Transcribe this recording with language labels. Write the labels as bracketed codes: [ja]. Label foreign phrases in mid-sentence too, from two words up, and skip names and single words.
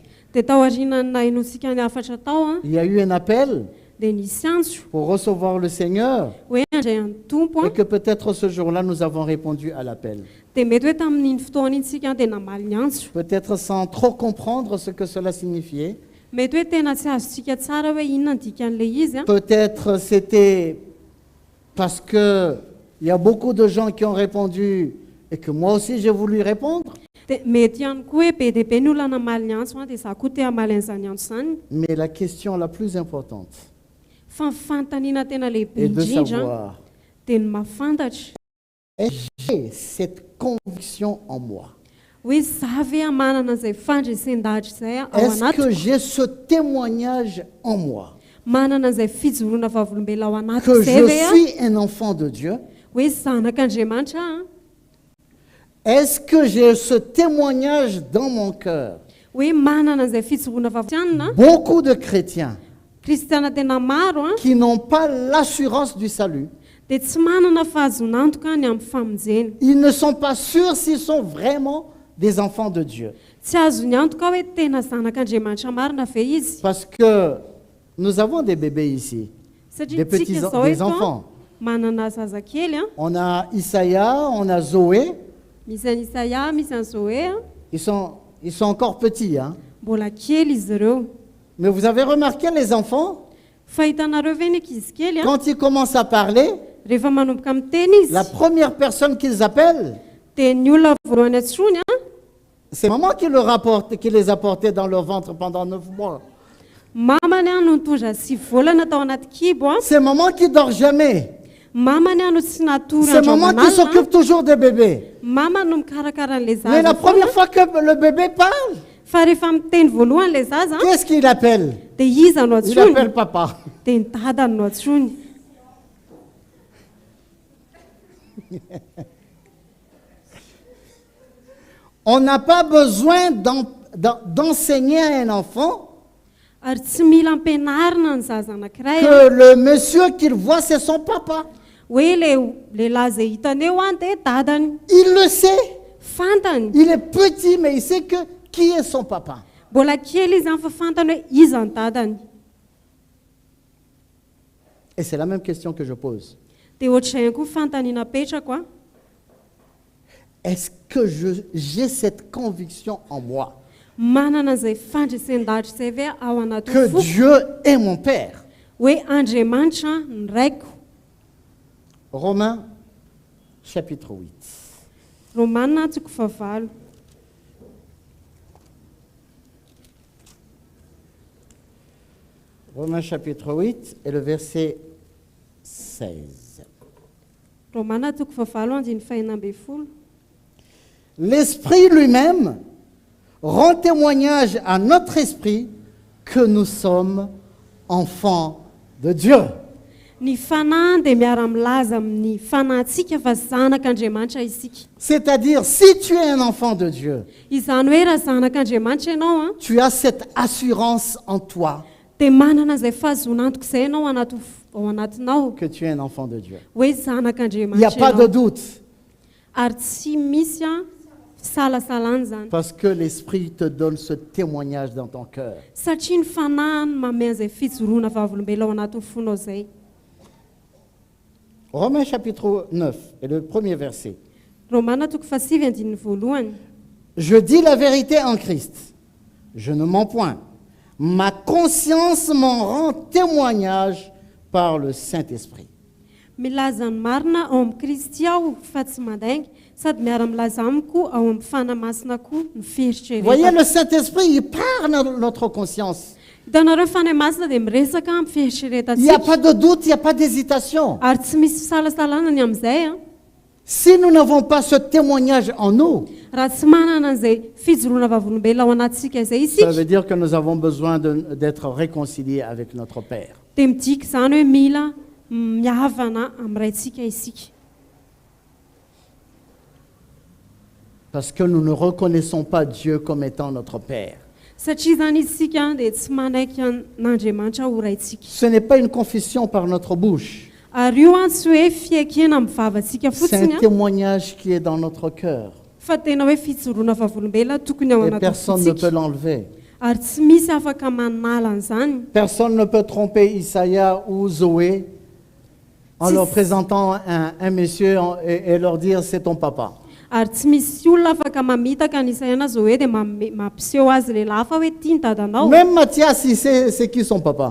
[mg] dia tao aorianany nahinosika ny afatra tao [fr] il y a eu un appel [mg] dia nisy antso [fr] pour recevoir le Seigneur [mg] hoe andray any tompo [fr] et que peut-être ce jour-là nous avons répondu à l'appel. [mg] dia mety hoe tamin'iny fotoana iny tsika dia namaly ny antso [fr] Peut-être sans trop comprendre ce que cela signifiait. [mg] mety hoe tena tsy azontsika tsara hoe inona ny dikan'ilay izy [fr] Peut-être c'était parce qu'il y a beaucoup de gens qui ont répondu et que moi aussi j'ai voulu répondre. [mg] dia mety ihany koa hoe be dia be ny olona namaly ny antso dia za koa te hamaly an'izany antso zany [fr] Mais la question la plus importante [mg] fa ny fanontaniana tena lehibe [fr] est de [mg] indrindra [fr] savoir, [mg] dia ny mahafantatra [fr] est-ce que j'ai cette conviction en moi? [mg] hoe za ve manana izay fandresendahatra izay ao [fr] Est-ce que [mg] anatiko [fr] j'ai ce témoignage en moi [mg] manana izay fijoroana vavolombelona ao anatiko [fr] que [mg] izay [fr] je [mg] ve [fr] suis un enfant de Dieu? [mg] hoe zanak'andriamanitra [fr] Est-ce que j'ai ce témoignage dans mon cœur? [mg] hoe manana izay fijoroana vavolombelona [fr] Beaucoup de chrétiens [mg] kristiana tena maro [fr] qui n'ont pas l'assurance du salut, [mg] dia tsy manana fahazonantoka ny amin'ny famonjeny [fr] ils ne sont pas sûrs s'ils sont vraiment des enfants de Dieu. [mg] tsy azo ny antoka hoe tena zanak'andriamanitra marina ve izy [fr] Parce que nous avons des bébés ici, [mg] satria [fr] des petits [mg] tsika zao [fr] des [mg] eto [fr] enfants. [mg] manana zazakely [fr] On a Isaïa, on a Zoé, [mg] misy any isaia misy any zoe [fr] ils sont encore petits. Hein. [mg] mbola kely izy ireo [fr] Mais vous avez remarqué les enfants, [mg] fahitanareo ve ny ankizy kely [fr] quand ils commencent à parler, [mg] rehefa manomboka miteny izy [fr] la première personne qu'ils appellent, [mg] dia ny olona voalohany antsony [fr] c'est maman qui les a portés dans leur ventre pendant 9 mois. [mg] mamany a no nitondra 6 volana tao anaty kibo a. [fr] C'est maman qui dort jamais. [mg] Mamany a no tsy natory [fr] C'est [mg] andro [fr] maman qui [mg] aman'alina. [fr] s'occupe toujours des bébés. [mg] Mama no mikarakara an'le [fr] Mais la [mg] zaza [fr] première fois que le bébé parle, [mg] fa rehefa miteny voalohany le zaza a, [fr] qu'est-ce qu'il appelle? [mg] dia iza no [fr] Il appelle [mg] antsony [fr] papa. [mg] dia ny dadany no antsony. [fr] On n'a pas besoin d'enseigner à un enfant [mg] Ary tsy mila ampianarina ny zaza anankiray a, [fr] que le monsieur qu'il voit, c'est son papa. [mg] hoe lehilahy izay hitany eo a dia dadany. [fr] Il le sait. [mg] Fantany. [fr] Il est petit, mais il sait que qui est son papa. [mg] Mbola kely izy any fa fantany hoe iza ny dadany. [fr] Et c'est la même question que je pose. [mg] Dia ohatr'izay ihany koa fantany napetrako a. [fr] Est-ce que j'ai cette conviction en moi [mg] Manana an'izay fandresendahatra izay ve ao anaty [fr] que [mg] foko [fr] Dieu est mon Père? [mg] hoe Andriamanitra ny raiko. [fr] Romains chapitre 8. [mg] Romanina toko 9. [fr] Romains chapitre 8 et le verset 16. [mg] Romanina toko 9 andiny fahinambin'ny folo. [fr] L'Esprit lui-même rend témoignage à notre esprit que nous sommes enfants de Dieu. [mg] Ny fanahy dia miara-milaza amin'ny fanahintsika fa zanak'Andriamanitra isika. [fr] C'est-à-dire, si tu es un enfant de Dieu, [mg] Izany hoe raha zanak'Andriamanitra ianao a, [fr] tu as cette assurance en toi [mg] dia manana izay fahazonantoko izay ianao ao anatinao [fr] que tu es un enfant de Dieu. [mg] hoe [fr] Il n'y a [mg] zanak'Andriamanitra [fr] pas de [mg] ianao. [fr] doute, [mg] Ary tsy misy a salasalany zany. [fr] parce que l'Esprit te donne ce témoignage dans ton cœur. [mg] Satria ny fanahy no manome an'izay fijoroana vavolombelona ao anatin'ny fonao izay. [fr] Romains chapitre 9 et le premier verset. [mg] Romanina toko 9 andininy voalohany. [fr] Je dis la vérité en Christ, je ne mens point. Ma conscience m'en rend témoignage par le Saint-Esprit. [mg] Milaza ny marina ao amin'ny Kristy aho fa tsy mandainga, sady miara-milaza amiko ao amin'ny fanamasina koa ny [fr] Vous voyez, [mg] fieritreretako. [fr] le Saint-Esprit, il parle dans notre conscience. [mg] Hitanareo ny fanahy masina dia miresaka amin'ny [fr] Il n'y a [mg] fieritreretantsika. [fr] pas de doute, il n'y a pas d'hésitation. [mg] Ary tsy misy salasalana ny amin'izay a. [fr] Si nous n'avons pas ce témoignage en nous, [mg] Raha tsy manana an'izay fijoroana vavolombelona ao anatintsika izay [fr] ça [mg] isika, [fr] veut dire que nous avons besoin d'être réconciliés avec notre Père. [mg] dia midika izany hoe mila mihavana amin'ny raintsika isika. [fr] Parce que nous ne reconnaissons pas Dieu comme étant notre Père. [mg] Satria zany isika dia tsy manaiky n'Andriamanitra ho raintsika. [fr] Ce n'est pas une confession par notre bouche. [mg] Ary io a tsy hoe fiekena amin'ny vavantsika [fr] C'est [mg] fotsiny [fr] un [mg] a, [fr] témoignage qui est dans notre cœur. [mg] fa tena hoe fijoroana vavolombelona tokony ao [fr] Et [mg] anatin'ny [fr] personne ne peut [mg] fotsika. [fr] l'enlever. [mg] Ary tsy misy afaka manala an'izany. [fr] Personne ne peut tromper Isaiah ou Zoé en Si- leur présentant un monsieur et leur dire c'est ton papa. [mg] Ary tsy misy olona afaka mamitaka ny Isaïana zao hoe dia mampiseho azy lehilahy fa hoe tia ny dadanao. [fr] Même Matthias, il sait c'est qui son papa.